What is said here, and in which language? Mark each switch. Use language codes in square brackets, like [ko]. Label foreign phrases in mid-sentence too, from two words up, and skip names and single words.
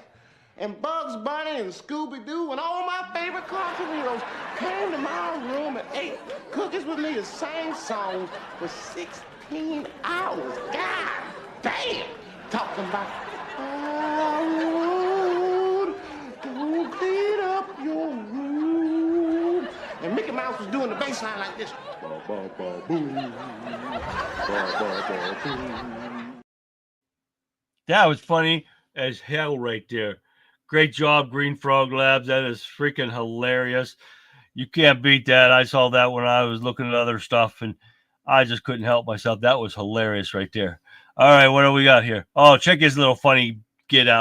[en] And Bugs Bunny and Scooby-Doo and all my favorite cartoon heroes came to my room and ate cookies with me to sing songs for 16 hours. God damn! Talking about, don't beat up your room. And Mickey Mouse was doing the bass line like this. Ba, ba, ba, boom. Ba, ba, ba, boom. That was funny as hell right there. Great job, Green Frog Labs. That is freaking hilarious. You can't beat that. I saw that when I was looking at other stuff, and I just couldn't help myself. That was hilarious right there. All right, what do we got here? Oh, check his little funny get out.